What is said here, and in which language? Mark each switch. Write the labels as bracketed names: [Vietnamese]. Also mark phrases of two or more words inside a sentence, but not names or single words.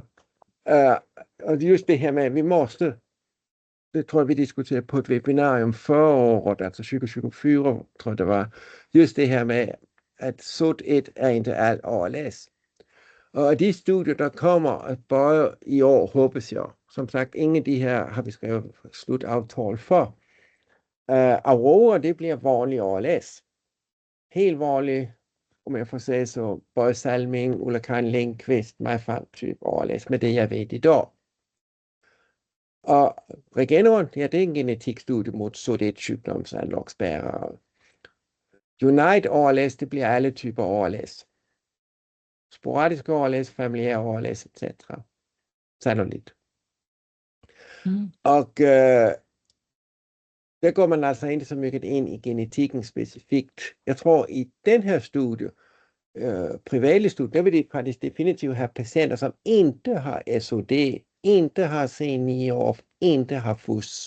[Swedish] Och just det här med, vi måste, det tror jag vi diskuterade på ett webbinarium förra året, alltså 2024 tror jag det var, just det här med att SOD1 är inte all ALS. Och de studier, der kommer att börja i år, hoppas jag. [Danish] Som sagt, ingen af de her har vi skrevet slutavtal for. Aurora, det bliver vanlig ALS. Helt vanlig, om jeg får sige så, Bøje Salming, Ulla Karin Lindqvist, MAFA-type ALS, med det jeg ved i dag. Og Regeneron, ja, det er en genetikstudie mod SOD1-sygdomsanlogsbærere. Unite ALS, det bliver alle typer ALS. Sporadisk ALS, familiær ALS, etc. [Swedish] Sannolikt. Och där går man alltså inte så mycket in i genetiken specifikt. Jag tror i den här studien, privata studien, där vill de faktiskt definitivt ha patienter som inte har SOD, inte har C9orf, inte har FUS.